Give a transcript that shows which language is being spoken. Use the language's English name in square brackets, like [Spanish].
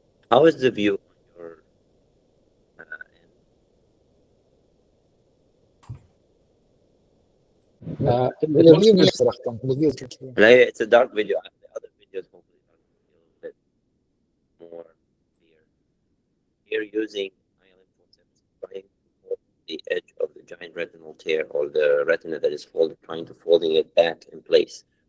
[English] How is the view on your end? [Arabic] الفيو منيح صراحة، الفيو كتير. [English] It's a dark video. The other videos hopefully are a bit more clear. Here using ILM forceps, trying to hold the edge of the giant retinal tear or the retina that is folded, trying to folding it back in place.